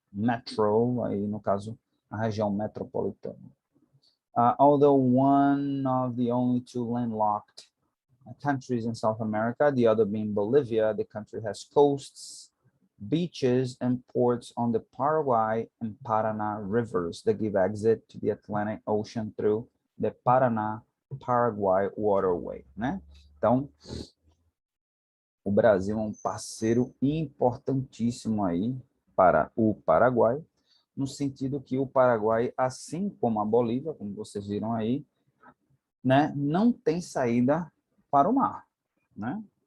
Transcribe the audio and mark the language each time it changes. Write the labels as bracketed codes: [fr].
[pt] Metro, aí no caso, a região metropolitana. [en] Although one of the only two landlocked countries in South America, the other being Bolivia, the country has coasts, beaches, and ports on the Paraguay and Paraná rivers that give exit to the Atlantic Ocean through the Paraná-Paraguay waterway, né? [pt] Então, o Brasil é um parceiro importantíssimo aí para o Paraguai, no sentido que o Paraguai, assim como a Bolívia, como vocês viram aí, né, não tem saída para o mar, né?